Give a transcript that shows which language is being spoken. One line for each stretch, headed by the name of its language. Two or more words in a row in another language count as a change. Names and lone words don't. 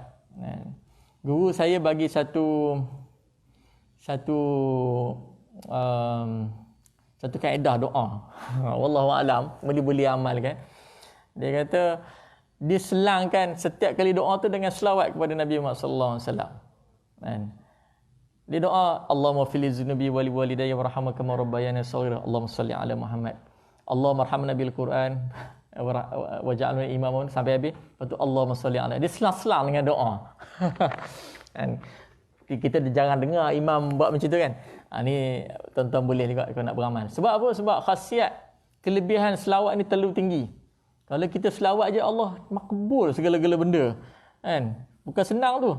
Malay: Guru saya bagi satu kaedah doa.
Arabic: والله أعلم,
Malay: boleh amalkan. Dia kata diselangkan setiap kali doa tu dengan selawat kepada Nabi Muhammad
Arabic: صلى الله عليه وسلم.
Malay: Dia doa,
Arabic: اللهم في ذنوبي و لي والدي وارحمنا كما ربياني صغيرا. اللهم صل على محمد. اللهم ارحمنا بالقرآن واجعلنا إماما
Malay: sampai habis. Lepas tu
Arabic: اللهم صل على.
Malay: Dia selang-selang dengan doa. Kita jarang dengar imam buat macam tu kan. Ni tuan-tuan boleh juga kalau nak beramal. Sebab apa? Sebab khasiat kelebihan selawat ni terlalu tinggi. Kalau kita selawat je Allah makbul segala-gala benda. Kan? Bukan senang tu.